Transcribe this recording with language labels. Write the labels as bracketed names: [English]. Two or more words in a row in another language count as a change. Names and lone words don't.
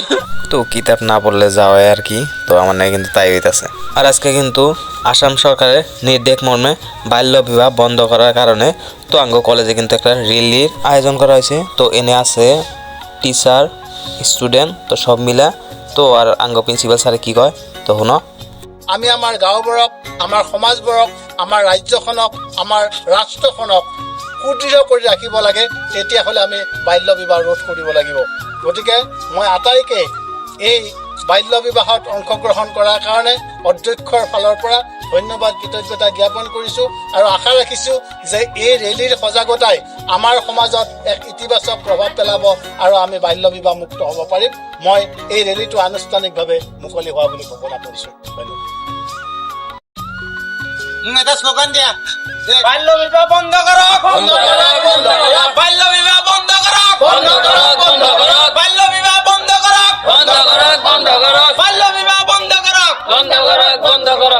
[Bangla] তো কিতাব না পড়লে যাওয়াই আর কি। তো আমার নাই কিন্তু তাই হইতাছে। আর আজকে কিন্তু আসাম সরকারের নির্দেশ মর্মে বাল্য বিবাহ বন্ধ করার কারণে তো আঙ্গ কলেজে কিন্তু একটা র্যালির আয়োজন করা হয়েছে। তো এনে আছে টিচার, স্টুডেন্ট, তো সব মিলা। তো আর আঙ্গ প্রিন্সিপাল স্যারে কি কয় তো শুনো। [Assamese] আমি আমাৰ গাঁওবোৰক, আমাৰ সমাজবোৰক, আমাৰ ৰাজ্যখনক, আমাৰ ৰাষ্ট্ৰখনক সুদৃঢ় কৰি ৰাখিব লাগে। তেতিয়াহ'লে আমি বাল্য বিবাহ ৰোধ কৰিব লাগিব। গতিকে মই আটাইকে এই বাল্য বিবাহত অংশগ্ৰহণ কৰাৰ কাৰণে অধ্যক্ষৰ ফালৰ পৰা ধন্যবাদ, কৃতজ্ঞতা জ্ঞাপন কৰিছোঁ আৰু আশা ৰাখিছোঁ যে এই ৰেলীৰ সজাগতাই আমাৰ সমাজত এক ইতিবাচক প্ৰভাৱ পেলাব আৰু আমি বাল্য বিবাহ মুক্ত হ'ব পাৰিম। মই এই ৰেলীটো আনুষ্ঠানিকভাৱে মুকলি হোৱা বুলি ঘোষণা কৰিছোঁ। ধন্যবাদ। এটা স্লোগান দিয়া, [Bangla] বাল্য বিবাহ বন্ধ করো, বন্ধ করো, বন্ধ করো। বাল্য বিবাহ বন্ধ করো, বন্ধ করো, বন্ধ করো। বাল্য বিবাহ বন্ধ করো, বন্ধ করো, বন্ধ করো। বাল্য বিবাহ বন্ধ করো। বন্ধ করো, বন্ধ করো।